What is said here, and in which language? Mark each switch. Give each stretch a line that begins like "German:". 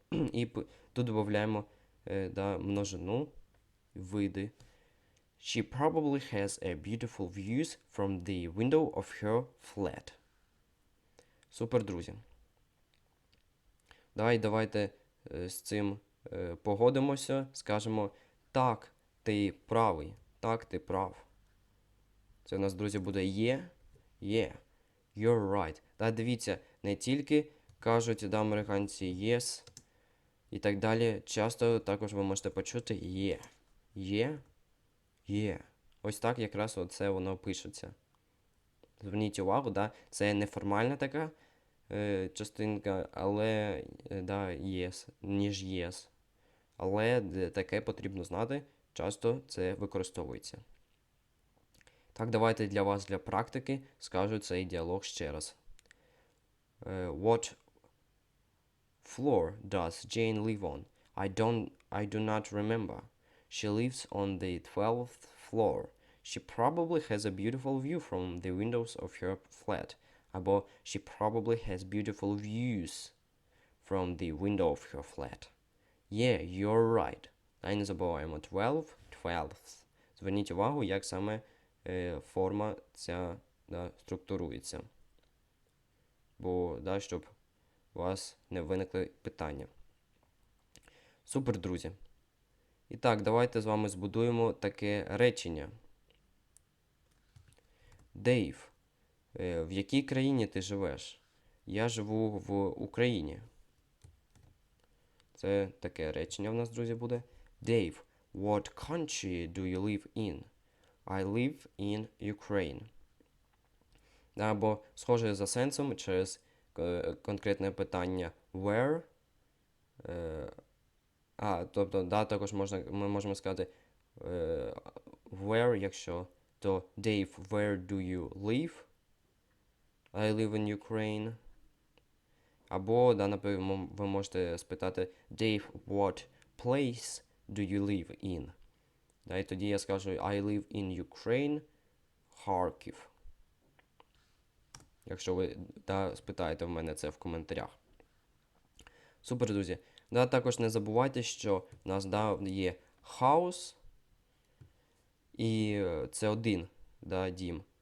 Ukrainian: І тут додаємо да, множину, види.
English: She probably has a beautiful views from the window of her flat.
Ukrainian: Супер, друзі. Давайте з цим погодимося, скажемо, так, ти правий, так, ти прав. Це у нас, друзі, буде
English: yeah, you're right.
Ukrainian: Та дивіться, не тільки кажуть, да, американці yes і так далі, часто також ви можете почути yeah. Ось так якраз оце воно пишеться. Зверніть увагу, да, це неформальна така частинка, але, да, yes, ніж yes. Але таке потрібно знати, часто це використовується. Так, давайте для вас, для практики, скажу цей діалог ще раз.
English: What floor does Jane live on? I do not remember. She lives on the 12th floor. She probably has a beautiful view from the windows of her flat. Або she probably has beautiful views from the window of her flat. Yeah, you're right.
Ukrainian: І не забуваємо 12th. Зверніть увагу, як саме форма ця, да, структурується. Бо, да, щоб у вас не виникли питання. Супер, друзі. І так, давайте з вами збудуємо таке речення. Дейв, в якій країні ти живеш? Я живу в Україні. Це таке речення в нас, друзі, буде.
English: Dave, what country do you live in? I live in Ukraine.
Ukrainian: Або схоже за сенсом через конкретне питання where. Тобто, да, також ми можемо сказати where, якщо, то Dave,
English: where do you live? I live in Ukraine.
Ukrainian: Або, да, наприклад, ви можете спитати Dave,
English: what place do you live in?
Ukrainian: Да, і тоді я скажу
English: I live in Ukraine,
Ukrainian: Харків. Якщо ви, да, спитаєте в мене це в коментарях. Супер, друзі. Да, також не забувайте, що в нас, да, є house, і це один, да, дім.